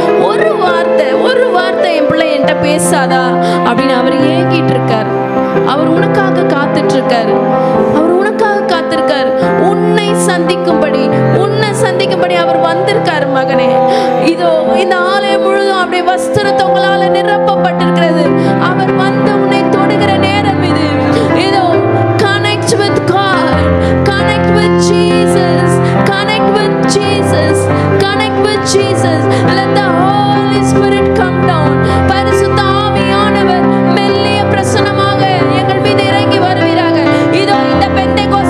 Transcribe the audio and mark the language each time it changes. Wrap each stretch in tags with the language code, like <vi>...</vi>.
<ta>ஒரு வார்த்தை என் பிள்ளை என்கிட்ட பேசாதா அப்படின்னு அவர் ஏங்கிட்டு இருக்கார். அவர் உனக்காக காத்துட்டு இருக்காரு. அவர் உனக்காக காத்திருக்காரு. உன்னை சந்திக்கும்படி அவர் வந்திருக்காரு. மகனே, இதோ இந்த ஆலயம் முழுதும் அப்படியே வஸ்திரத்தை உங்களால நிரப்பப்பட்டிருக்கிறது. அவர் வந்து உன்னை தொடுகிற நேரம் இது.</ta> <en>இதோ connect with God, connect with Jesus, connect with Jesus, connect with Jesus. Let the Holy Spirit come down.</en> <ta>பரிசுத்த ஆவியானவர் மெல்லிய பிரசன்னமாக எங்கள் மீது இறங்கி வருவீராக. இதோ இந்த பெந்தை</ta>